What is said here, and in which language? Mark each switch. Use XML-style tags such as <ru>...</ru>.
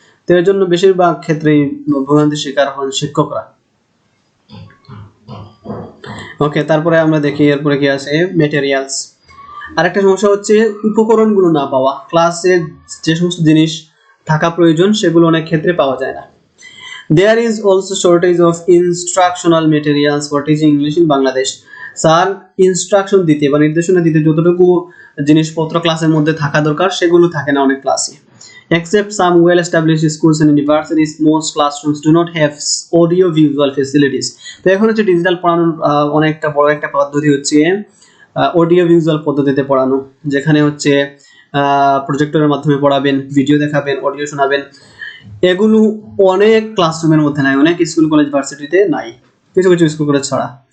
<bn>তো এর জন্য বেশিরভাগ ক্ষেত্রেই ভোগান্তির শিকার হন শিক্ষকরা। ওকে, তারপরে আমরা দেখি এরপরে কি আছে, ম্যাটেরিয়ালস। আরেকটা সমস্যা হচ্ছে উপকরণগুলো না পাওয়া। ক্লাসে যে সমস্ত জিনিস থাকা প্রয়োজন সেগুলো অনেক ক্ষেত্রে পাওয়া যায় না।</bn> <en>There is also shortage of instructional materials for teaching English in Bangladesh.</en> <bn>Sir instruction দিতে বা নির্দেশনা দিতে যতটুকু জিনিসপত্র ক্লাসের মধ্যে থাকা দরকার সেগুলো থাকে না অনেক ক্লাসে।</bn> <en>Except some well-established schools and universities, most classrooms do not have audio visual facilities.</en> <bn>তো এখন হচ্ছে ডিজিটাল পড়ানোর অনেকটা বড় একটা পদ্ধতি হচ্ছে অডিও ভিজুয়াল পদ্ধতিতে পড়ানো, যেখানে হচ্ছে প্রজেক্টরের মাধ্যমে পড়াবেন, ভিডিও দেখাবেন, অডিও শোনাবেন। এগুলো অনেক ক্লাসরুমের মধ্যে নাই, অনেক স্কুল কলেজ ভার্সিটিতে নাই, কিছু কিছু স্কুল কলেজ ছাড়া।</bn>